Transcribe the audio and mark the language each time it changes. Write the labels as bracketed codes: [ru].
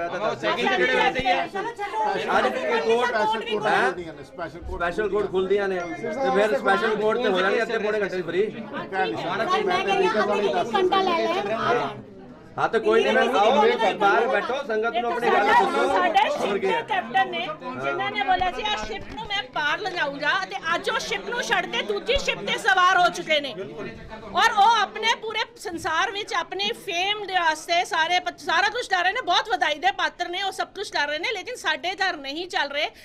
[pa] ਇਹ ਤਾਂ special court ਖੁੱਲਦੀਆਂ ਨੇ ਤੇ ਫਿਰ ਸਪੈਸ਼ਲ ਕੋਰਟ ਤੇ ਹੋ ਜਾਣੀ ਅੱਧੇ ਪੌਣੇ ਘੰਟੇ ਫਰੀ। [hi] हाँ तो कोई नहीं मैम, आओ बाहर बैठो, संगत [pa] ਨੂੰ ਆਪਣੀ ਗੱਲ ਦੱਸੋ। ਸਾਡੇ ਕੈਪਟਨ ਨੇ ਜਿਨ੍ਹਾਂ ਨੇ ਬੋਲਿਆ ਸੀ ਆ ਸ਼ਿਪ ਨੂੰ ਮੈਂ ਪਾਰ ਲਿਜਾਊਂਗਾ ਤੇ ਅੱਜ ਉਹ ਸ਼ਿਪ ਨੂੰ ਛੱਡ ਕੇ ਦੂਜੀ ਸ਼ਿਪ ਤੇ ਸਵਾਰ ਹੋ ਚੁੱਕੇ ਨੇ ਔਰ ਉਹ ਆਪਣੇ ਪੂਰੇ ਸੰਸਾਰ ਵਿੱਚ ਆਪਣੀ ਫੇਮ ਦੇ ਵਾਸਤੇ ਸਾਰਾ ਕੁਝ ਕਰ ਰਹੇ ਨੇ। ਬਹੁਤ ਵਧਾਈ ਦੇ ਪਾਤਰ ਨੇ, ਉਹ ਸਭ ਕੁਝ ਕਰ ਰਹੇ ਨੇ, ਲੇਕਿਨ ਸਾਡੇ ਘਰ ਨਹੀਂ ਚੱਲ ਰਹੇ।